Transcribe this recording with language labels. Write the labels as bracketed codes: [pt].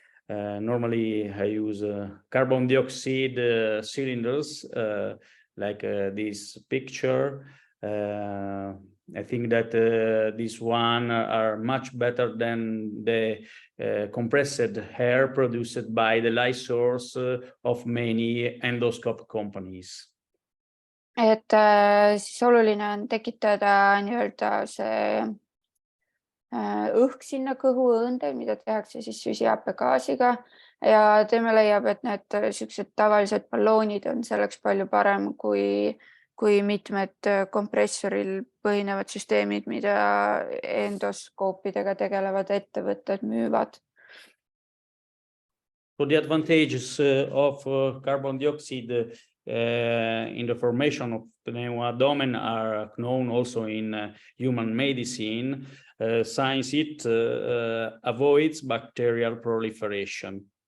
[en] Normally I use carbon dioxide cylinders like this picture. I think that this one are much better than the compressed air produced by the light source of many endoscope companies. [et] Et siis oluline on tekitada nii-öelda see õhk sinna kõhuõõnde, mida tehakse siis süsihappegaasiga ja tema leiab, et need sellised tavalised balloonid on selleks palju parem kui mitmed kompressoril põhinevad süsteemid, mida endoskoopidega tegelevad ettevõtted müüvad. [en] So the advantages of carbon dioxide in the formation of pneumoabdomen are known also in human medicine, since it avoids bacterial proliferation.